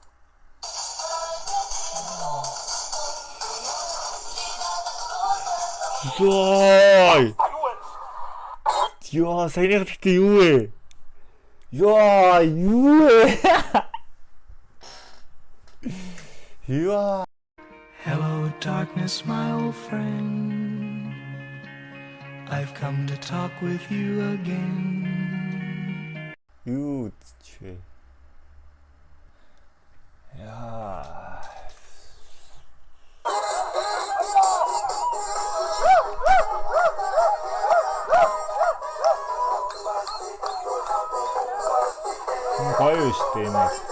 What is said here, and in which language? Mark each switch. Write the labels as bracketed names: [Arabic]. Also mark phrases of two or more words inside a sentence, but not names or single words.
[Mongolian] Йой! Яа, сайнэр гэхдээ юу вэ? Яа, юу вэ? Яа. [English] Hello, darkness, my old friend. I've come to talk with you again. [Mongolian] Юу ч. Яа. Гоё шүү дээ энэ.